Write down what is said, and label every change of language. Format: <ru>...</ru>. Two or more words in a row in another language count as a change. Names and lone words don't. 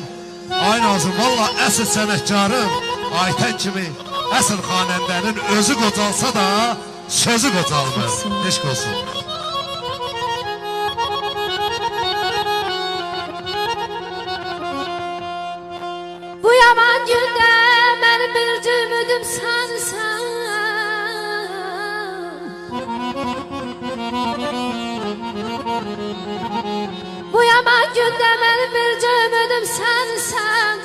<az>Ay Nazım, valla əsl sənətkarım Aytən kimi əsl xanəndənin özü qocalsa da sözü qocalmır. Eşq olsun.</az> <tr>Bu yaman günde benim bir ümidim sensin. Bu yaman günde benim bir ümidim sensin.</tr>